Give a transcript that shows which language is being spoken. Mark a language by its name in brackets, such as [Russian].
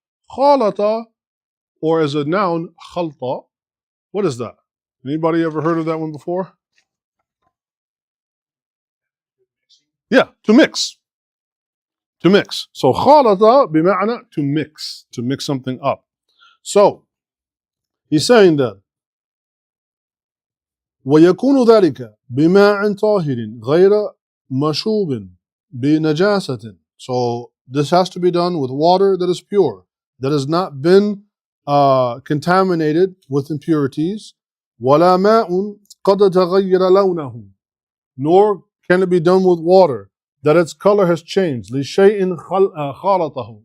[English] Khalata, or as a noun, khalta. What is that? Anybody ever heard of that one before? Yeah, to mix. To mix. So khalata bima'na to mix something up. So he's saying that [Arabic] ويكون ذلك بماء طاهر غير مشوب بنجاسة. [English] So this has to be done with water that is pure, that has not been contaminated with impurities. [Arabic] ولا ماء قد تغير لونه. [English] Nor can it be done with water that its color has changed. [Arabic] لشيء خالطه.